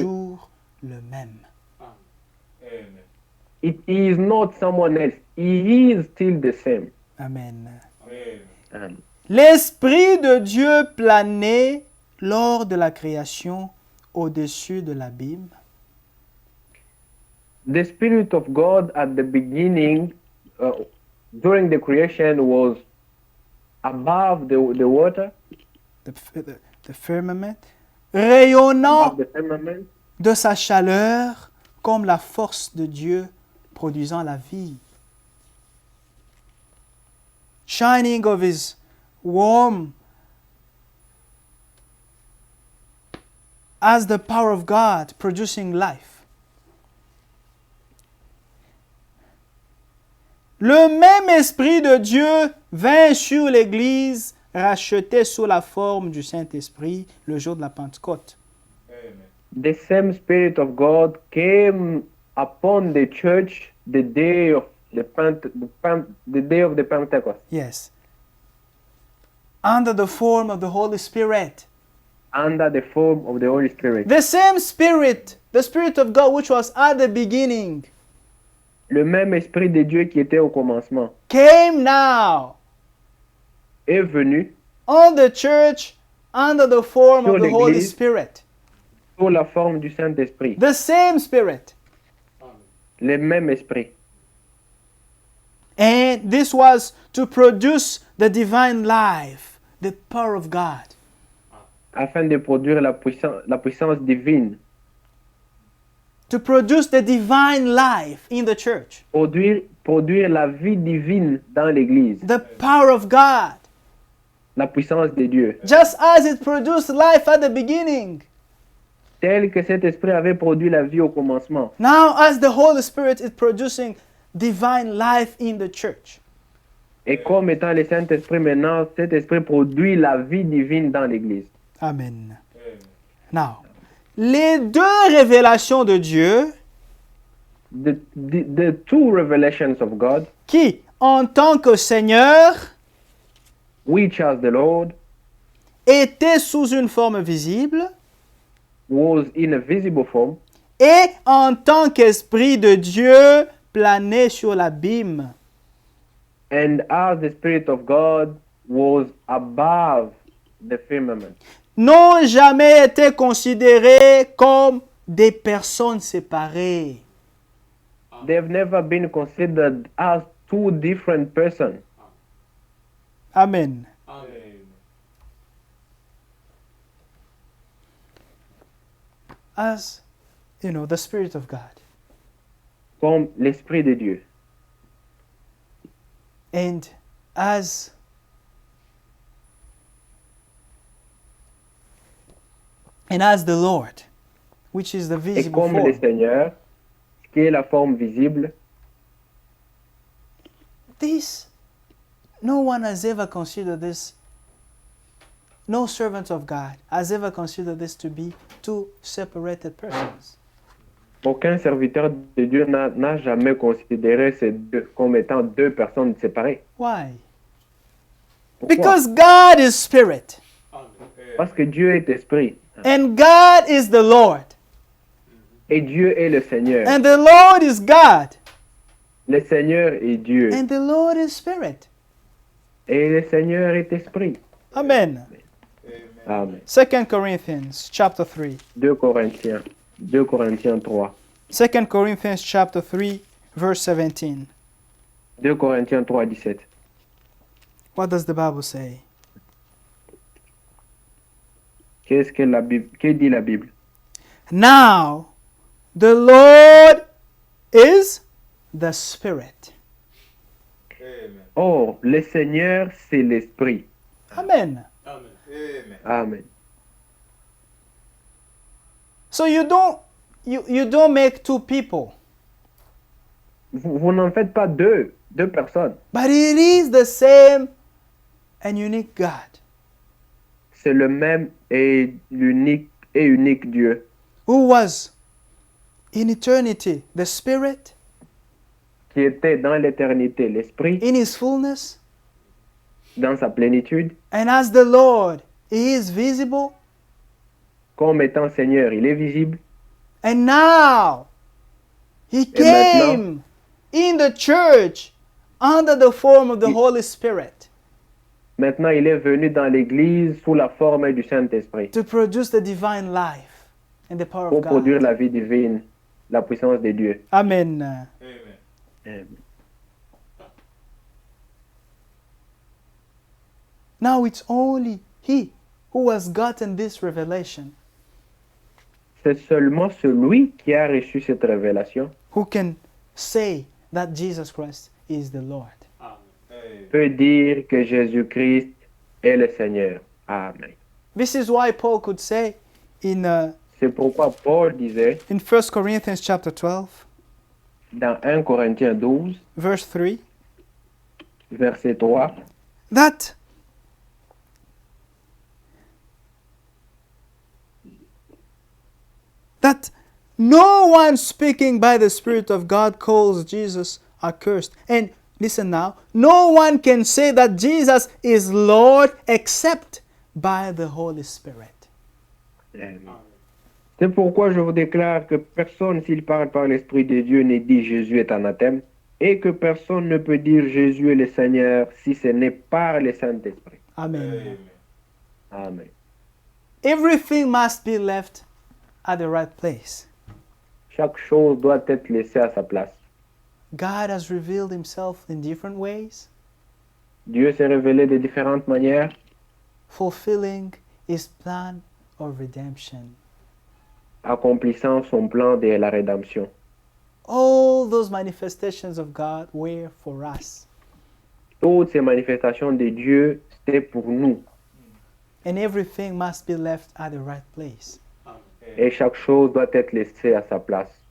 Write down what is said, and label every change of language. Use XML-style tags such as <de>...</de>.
<fr>toujours le même. Amen.</fr> <en>It is not someone else. He is still the same. Amen. Amen.</en> <fr>L'Esprit de Dieu planait lors de la création au-dessus de l'abîme.</fr> <en>The Spirit of God at the beginning, during the creation, was above the water, The firmament,</en> <fr>rayonnant</fr> <en>above the firmament,</en> <fr>de sa chaleur comme la force de Dieu produisant la vie.</fr> <en>Shining of his warm as the power of God producing life.</en> <fr>Le même Esprit de Dieu vint sur l'Église rachetée sous la forme du Saint-Esprit le jour de la Pentecôte. Amen.</fr> <en>the same Spirit of God came upon the church the day of the day of the Pentecost, Yes. Under the form of the Holy Spirit. under the form of the Holy Spirit. The same Spirit, the Spirit of God which was at the beginning,</en> <fr>Le même Esprit de Dieu qui était au commencement</fr> <en>came now</en> <fr>est venu</fr> <en>on the church under the form</en> <fr>Sur</fr> <en>of the Holy</en> <fr>l'Église.</fr> <en>Spirit.</en> <fr>sous la forme du Saint-Esprit.</fr> <en>The same Spirit. Amen.</en> <fr>Le même Esprit.</fr> <en>And this was to produce the divine life, the power of God.</en> <fr>Afin de produire la puissance divine.</fr> <en>To produce the divine life in the church.</en> <fr>Produire la vie divine dans l'Église.</fr> <en>The power of God.</en> <fr>La puissance de Dieu.</fr> <en>Just as it produced life at the beginning.</en> <fr>Tel que cet esprit avait produit la vie au commencement.</fr> <en>Now as the Holy Spirit is producing divine life in the church.</en> <fr>Et comme étant le Saint-Esprit maintenant, cet esprit produit la vie divine dans l'Église. Amen. Amen.</fr> <en>Now,</en> <fr>les deux révélations de Dieu</fr> <en>The two revelations of God,</en> <fr>qui, en tant que Seigneur</fr> <en>which as the Lord</en> <fr>était sous une forme visible</fr> <en>was in a visible form,</en> <fr>et en tant qu'Esprit de Dieu planait sur l'abîme.</fr> <en>and as the Spirit of God was above the firmament.</en> <fr>N'ont jamais été considérés comme des personnes séparées.</fr> <en>They've never been considered as two different persons. Amen. Amen. As, the Spirit of God.</en> <fr>Comme l'Esprit de Dieu.</fr> <en>And as the Lord, which is the</en> <fr>Et</fr> <en>visible</en> <fr>comme le</fr> <en>form.</en> <fr>Seigneur, qui est la forme visible,</fr> <en>This, no one has ever considered this, no servant of God has ever considered this to be two separated persons.</en> <fr>aucun serviteur de Dieu n'a jamais considéré ces deux comme étant deux personnes séparées.</fr> <en>Why?</en> <fr>Pourquoi?</fr> <en>Because God is spirit,</en> <fr>Parce que Dieu est esprit.</fr> <en>and God is the Lord,</en> <fr>Et Dieu est le Seigneur.</fr> <en>and the Lord is God,</en> <fr>Le Seigneur est Dieu.</fr> <en>and the Lord is spirit.</en> <fr>Et le Seigneur est esprit. Amen. Amen.</fr> <en>2 Corinthians chapter 3.</en> <fr>2 Corinthiens 3.</fr> <en>2 Corinthians chapter 3, verse 17.</en> <fr>2 Corinthiens 3, 17.</fr> <en>What does the Bible say?</en> <fr>Qu'est-ce que la Bible, que dit la Bible?</fr> <en>Now, the Lord is the Spirit. Amen.</en> <fr>Or, le Seigneur, c'est l'esprit. Amen. Amen. Amen. Amen.</fr> <en>So you don't make two people,</en> <fr>Vous n'en faites pas deux personnes.</fr> <en>but it is the same and unique God</en> <fr>C'est le même et unique Dieu</fr> <en>who was in eternity the Spirit</en> <fr>qui était dans l'éternité, l'esprit,</fr> <en>in His fullness,</en> <fr>dans sa plénitude,</fr> <en>and as the Lord, He is visible,</en> <fr>comme étant Seigneur, il est visible.</fr> <en>and now He</en> <fr>Et maintenant,</fr> <en>came in the church under the form of the</en> <fr>Il-</fr> <en>Holy Spirit</en> <fr>Maintenant, il est venu dans l'Église sous la forme du Saint-Esprit</fr> <en>to produce the divine life and the power</en> <fr>pour</fr> <en>of God.</en> <fr>produire la vie divine, la puissance de Dieu. Amen. Amen. Amen.</fr> <en>Now it's only He who has gotten this revelation</en> <fr>C'est seulement celui qui a reçu cette révélation</fr> <en>who can say that Jesus Christ is the Lord. Amen.</en> <fr>peut dire que Jésus-Christ est le Seigneur. Amen.</fr> <en>This is why Paul could say in</en> <fr>C'est pourquoi Paul disait</fr> <en>1 Corinthians chapter 12,</en> <fr>dans 1 Corinthiens 12,</fr> <en>verse 3,</en> <fr>verset 3,</fr> <en>that no one speaking by the Spirit of God calls Jesus accursed. And listen now, no one can say that Jesus is Lord except by the Holy Spirit. Amen.</en> <fr>C'est pourquoi je vous déclare que personne, s'il parle par l'Esprit de Dieu, ne dit Jésus est anathème, et que personne ne peut dire Jésus est le Seigneur si ce n'est par le Saint-Esprit. Amen. Amen. Amen.</fr> <en>Everything must be left at the right place.</en> <fr>Chaque chose doit être laissée à sa place.</fr> <en>God has revealed Himself in different ways,</en> <fr>Dieu s'est révélé de différentes manières,</fr> <en>fulfilling His plan of redemption.</en> <fr>accomplissant son plan de la rédemption.</fr> <en>All those manifestations of God were for us.</en> <fr>Toutes ces manifestations de Dieu, c'est pour nous.</fr> <en>And everything must be left at the right place.</en> <fr>Et chaque chose doit être laissée à sa place.</fr>